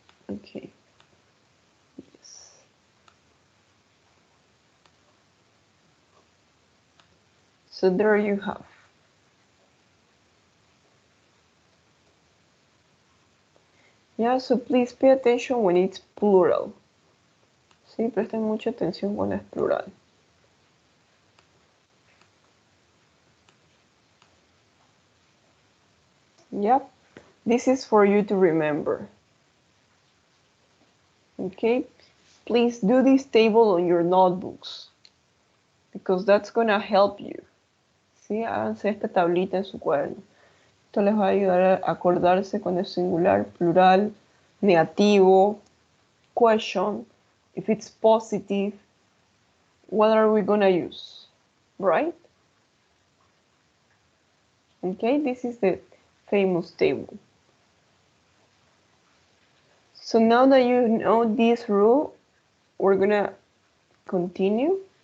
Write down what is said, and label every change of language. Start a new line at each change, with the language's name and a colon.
English: Okay. Yes. So there you have. Yeah, so please pay attention when it's plural.
Spanish: Sí, presten mucha atención cuando es plural.
English: Yep, this is for you to remember. Okay, please do this table on your notebooks because that's gonna help you.
Spanish: Sí, háganse esta tablita en su cuaderno. Esto les va a ayudar a acordarse cuando es singular, plural, negativo, question.
English: If it's positive, what are we gonna use, right? Okay, this is the famous table. So now that you know this rule, we're gonna continue.